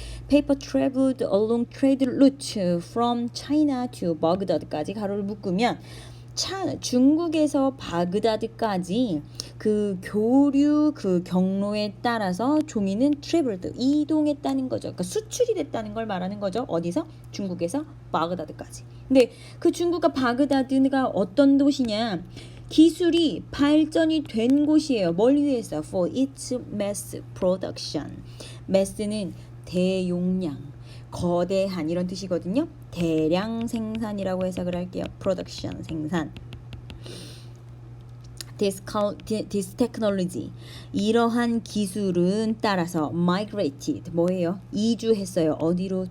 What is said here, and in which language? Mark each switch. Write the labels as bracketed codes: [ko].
[en] Paper traveled along trade routes from China to Baghdad [ko] 까지 가로를 묶으면 중국에서 바그다드까지 그 교류 그 경로에 따라서 종이는 traveled 이동했다는 거죠. 그러니까 수출이 됐다는 걸 말하는 거죠. 어디서? 중국에서 바그다드까지. 근데 그 중국과 바그다드가 어떤 도시냐? 기술이 발전이 된 곳이에요. 뭘 위해서? [en] For its mass production. [ko] mass는 대용량, 거대한 이런 뜻이거든요. 대량 생산이라고 해석을 할게요. production, 생산. This technology, 이러한 기술은 따라서 migrated, 뭐예요? 이주했어요. 어디로?